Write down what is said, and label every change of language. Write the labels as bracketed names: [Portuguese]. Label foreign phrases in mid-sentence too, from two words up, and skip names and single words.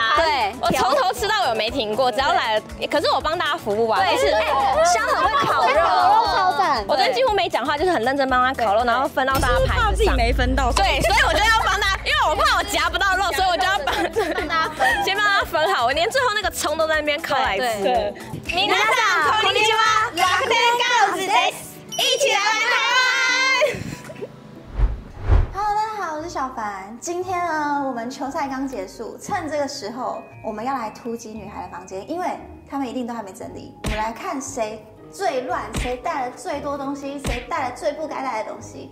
[Chinese] 对，我从头吃到尾没停过，只要来了，可是我帮大家服务啊，就是香很会烤肉，超赞。我真几乎没讲话，就是很认真帮他烤肉，然后分到大家盘子上。自己没分到，对，所以我就要帮他，因为我怕我夹不到肉，所以我就要帮大家分，先帮他分好。我连最后那个葱都在那边烤来吃。对， [Japanese] 皆さんこんにちは、楽天ガールズです。 [Chinese] 一起来玩台湾。 Hello， 大家好，我是小凡。今天呢，我们球赛刚结束，趁这个时候，我们要来突击女孩的房间，因为她们一定都还没整理。我们来看谁最乱，谁带了最多东西，谁带了最不该带的东西。